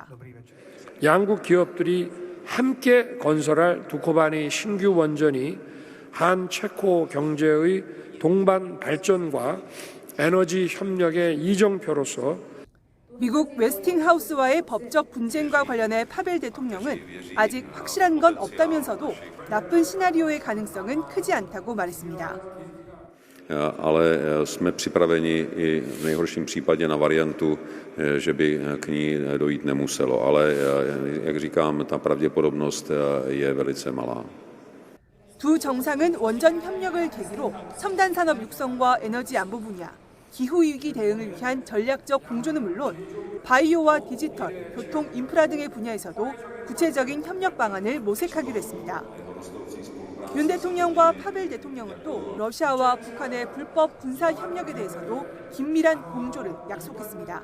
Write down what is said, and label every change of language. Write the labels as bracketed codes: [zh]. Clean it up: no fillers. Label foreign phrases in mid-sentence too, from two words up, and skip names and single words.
[ko] 양국 기업들이 함께 건설할 두코바니 신규 원전이 한 체코 경제의 동반 발전과 에너지 협력의 이정표로서 미국 웨스팅하우스와의 법적 분쟁과 관련해 파벨 대통령은 아직 확실한 건 없다면서도 나쁜 시나리오의 가능성은 크지 않다고 말했습니다. [cs] Ale jsme připraveni i v nejhorším případě na variantu, že by k ní dojít nemuselo. Ale jak říkám, ta pravděpodobnost je velice malá. [ko] 두 정상은 원전 협력을 계기로 첨단 산업 육성과 에너지 안보 분야, 기후위기 대응을 위한 전략적 공조는 물론 바이오와 디지털, 교통, 인프라 등의 분야에서도 구체적인 협력 방안을 모색하기로 했습니다. 윤 대통령과 파벨 대통령은 또 러시아와 북한의 불법 군사 협력에 대해서도 긴밀한 공조를 약속했습니다.